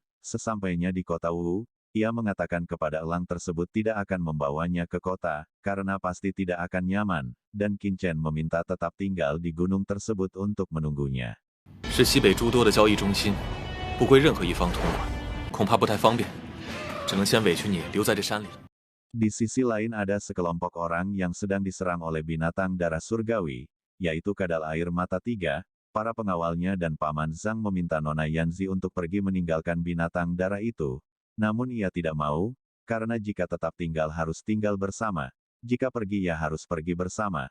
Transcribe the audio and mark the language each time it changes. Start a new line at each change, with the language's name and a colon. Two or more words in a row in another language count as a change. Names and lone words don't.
Indonesian: Sesampainya di kota Wu, ia mengatakan kepada elang tersebut tidak akan membawanya ke kota, karena pasti tidak akan nyaman, dan Qin Chen meminta tetap tinggal di gunung tersebut untuk menunggunya.
Chinese: 是西北诸多的交易中心，不归任何一方统管，恐怕不太方便，只能先委屈你留在这山里。
Indonesian: Di sisi lain ada sekelompok orang yang sedang diserang oleh binatang darah surgawi, yaitu kadal air mata tiga. Para pengawalnya dan Paman Zhang meminta Nona Yanzi untuk pergi meninggalkan binatang darah itu. Namun ia tidak mau, karena jika tetap tinggal harus tinggal bersama, jika pergi ya harus pergi bersama.